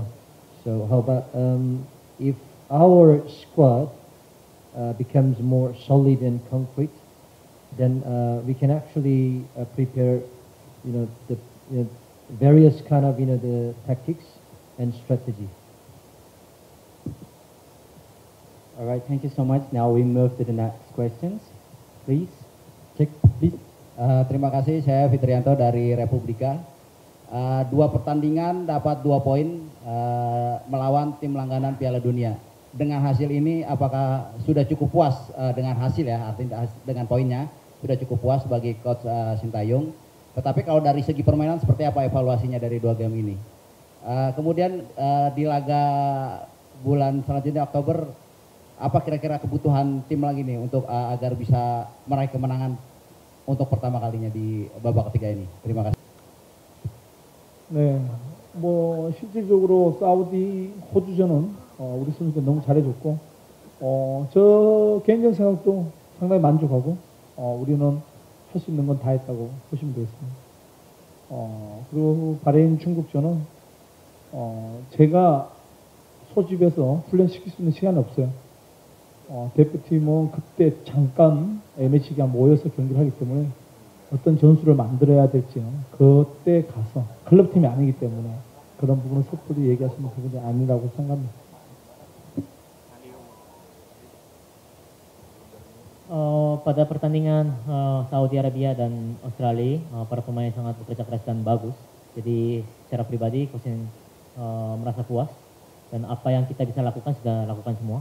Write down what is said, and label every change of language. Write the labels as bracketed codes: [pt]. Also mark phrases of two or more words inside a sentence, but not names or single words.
[en] So how about if our squad becomes more solid and concrete, then we can actually prepare, the various kind of the tactics and strategy. All right, thank you so much. Now we move to the next questions. Please, check, please. [id] Terima kasih, saya Fitrianto dari Republika. 2 pertandingan dapat 2 poin melawan tim langganan Piala Dunia. Dengan hasil ini, apakah sudah cukup puas dengan hasil ya, artinya dengan poinnya sudah cukup puas bagi Coach Sintayong. Tetapi kalau dari segi permainan seperti apa evaluasinya dari 2 game ini? Kemudian di laga bulan selanjutnya Oktober, apa kira-kira kebutuhan tim lagi nih untuk agar bisa meraih kemenangan untuk pertama kalinya di babak ketiga ini? Terima kasih. [ko] 네, 실질적으로 사우디, 호주전은 우리 선수들 너무 잘해줬고, 저 개인적 생각도 상당히 만족하고, 우리는 할 수 있는 건 다 했다고 보시면 되겠습니다. 그리고 바레인 중국전은 제가 소집해서 훈련시킬 수 있는 시간이 없어요. 대표팀은 그때 잠깐 MH가 모여서 경기를 하기 때문에 어떤 전술을 만들어야 될지는 그때 가서 클럽팀이 아니기 때문에 그런 부분은 섣불리 얘기하시는 부분이 아니라고 생각합니다. [id] Pada pertandingan Saudi Arabia dan Australia, para pemain sangat bekerja keras dan bagus. Jadi secara pribadi, Coach merasa puas dan apa yang kita bisa lakukan sudah lakukan semua.